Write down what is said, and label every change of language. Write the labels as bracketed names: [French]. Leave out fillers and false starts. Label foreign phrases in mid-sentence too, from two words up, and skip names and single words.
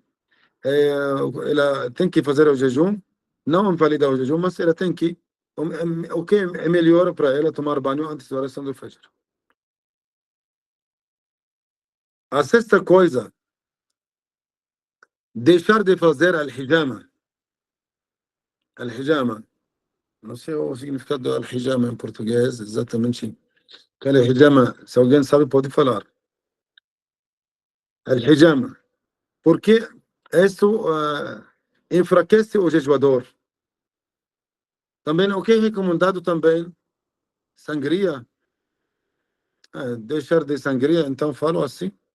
[Portuguese] Ela tem que fazer o jejum, não invalidar o jejum, mas ela tem que, o que é melhor para ela tomar banho antes da oração do Fajr. A sexta coisa, deixar de fazer al-hijama. Al-hijama, não sei o significado do al-hijama em português, exatamente. Que al-hijama, se alguém sabe, pode falar. Al-hijama, porque isso enfraquece o jejuador. Também o que é recomendado também, sangria, deixar de sangria, então falo assim.